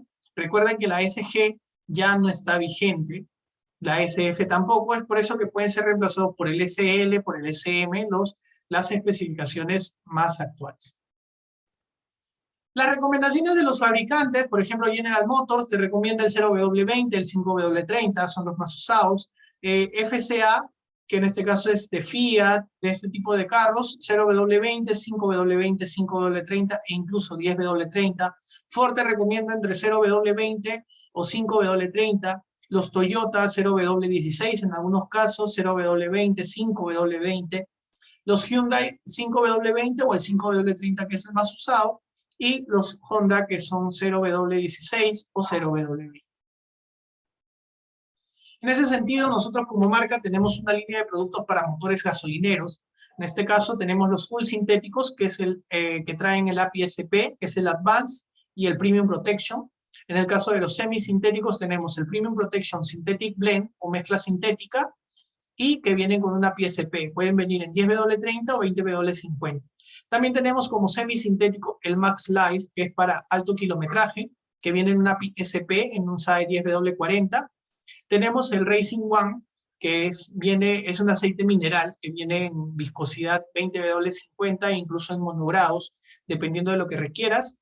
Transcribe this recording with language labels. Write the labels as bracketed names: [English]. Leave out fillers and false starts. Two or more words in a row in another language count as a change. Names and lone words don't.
[Spanish] Recuerden que la SG ya no está vigente, la SF tampoco, es por eso que pueden ser reemplazados por el SL, por el SM, las especificaciones más actuales. Las recomendaciones de los fabricantes, por ejemplo, General Motors te recomienda el 0W20, el 5W30, son los más usados. FCA, que en este caso es de Fiat, de este tipo de carros, 0W20, 5W20, 5W30 e incluso 10W30. Ford te recomienda entre 0W20 o 5W30. Los Toyota 0W16 en algunos casos, 0W20, 5W20. los Hyundai 5W20 o el 5W30 que es el más usado, y los Honda que son 0W16 o 0W20. En ese sentido, nosotros como marca tenemos una línea de productos para motores gasolineros. En este caso tenemos los full sintéticos, que es el que traen el API-SP, que es el Advanced, y el Premium Protection. En el caso de los semisintéticos tenemos el Premium Protection Synthetic Blend o mezcla sintética, y que vienen con una API-SP. Pueden venir en 10W30 o 20W50. También tenemos como semisintético el Max Life, que es para alto kilometraje, que viene en una API-SP en un SAE 10W40. Tenemos el Racing One, que es un aceite mineral que viene en viscosidad 20W50 e incluso en monogrados, dependiendo de lo que requieras.